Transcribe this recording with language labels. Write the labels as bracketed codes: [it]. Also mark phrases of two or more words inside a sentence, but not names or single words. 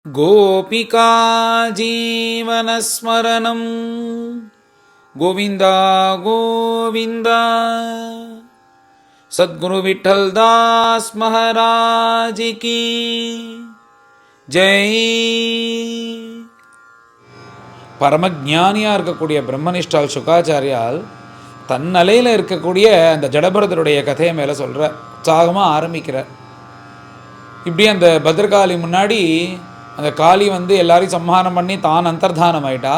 [sa] गोपिका जीवनस्मरणं गोविन्दा गोविन्दा। [hi] सद्गुरु विठल दास महाराज की जय। [ta] பரமஞானியாக இருக்கக்கூடிய பிரம்மனிஷ்டால் சுகாச்சாரியால் தன்னலையில் இருக்கக்கூடிய அந்த ஜடபரதருடைய கதையை மேலே சொல்கிற உற்சாகமாக ஆரம்பிக்கிறார். இப்படி அந்த பத்ரகாளி முன்னாடி அந்த காளி எல்லாரையும் சம்ஹாரம் பண்ணி தான் அந்தர்தானம் ஆகிட்டா.